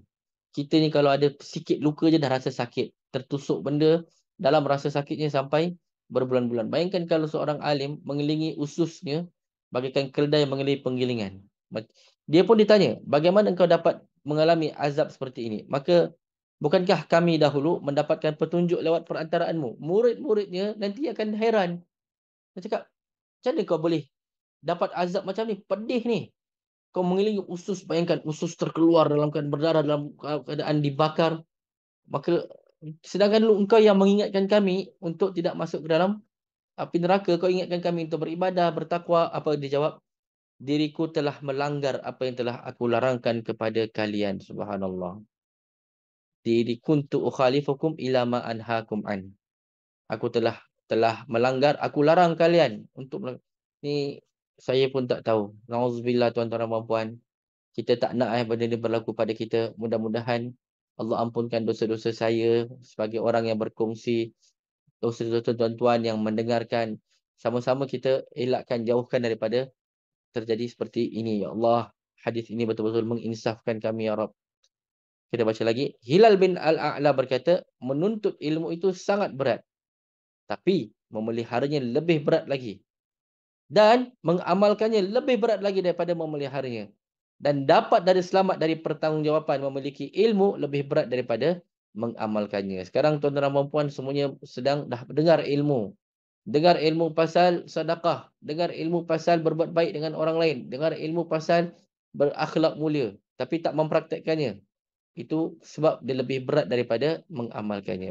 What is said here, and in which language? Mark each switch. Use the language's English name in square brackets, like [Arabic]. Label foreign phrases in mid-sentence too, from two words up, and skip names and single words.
[Malay] Kita ni kalau ada sikit luka je dah rasa sakit. Tertusuk benda, dalam rasa sakitnya sampai berbulan-bulan. Bayangkan kalau seorang alim mengelilingi ususnya bagaikan keledai mengelilingi penggilingan. Dia pun ditanya, bagaimana engkau dapat mengalami azab seperti ini? Maka, bukankah kami dahulu mendapatkan petunjuk lewat perantaraanmu? Murid-muridnya nanti akan heran. Dia cakap, macam mana kau boleh dapat azab macam ni? Pedih ni. Kau mengelilingi usus, bayangkan usus terkeluar dalam keadaan berdarah, dalam keadaan dibakar. Maka sedangkan dulu engkau yang mengingatkan kami untuk tidak masuk ke dalam api neraka, kau ingatkan kami untuk beribadah, bertakwa. Apa dia jawab? Diriku telah melanggar apa yang telah aku larangkan kepada kalian. Subhanallah. [Arabic] كنت أخالفكم إلى ما أنهاكم عن. [Malay] Aku telah melanggar, aku larang kalian untuk ni. Saya pun tak tahu. Nauzubillah, tuan-tuan dan puan-puan. Kita tak nak benda ni berlaku pada kita. Mudah-mudahan Allah ampunkan dosa-dosa saya sebagai orang yang berkongsi, dosa-dosa tuan-tuan yang mendengarkan. Sama-sama kita elakkan, jauhkan daripada terjadi seperti ini. Ya Allah, hadis ini betul-betul menginsafkan kami, [Arabic] يا رب. [Malay] Kita baca lagi. Hilal bin Al-A'la berkata, menuntut ilmu itu sangat berat, tapi memeliharanya lebih berat lagi. Dan mengamalkannya lebih berat lagi daripada memeliharanya. Dan dapat dari selamat dari pertanggungjawaban memiliki ilmu lebih berat daripada mengamalkannya. Sekarang tuan-tuan dan puan semuanya sedang dah dengar ilmu. Dengar ilmu pasal sedekah, dengar ilmu pasal berbuat baik dengan orang lain, dengar ilmu pasal berakhlak mulia, tapi tak mempraktekkannya. Itu sebab dia lebih berat daripada mengamalkannya.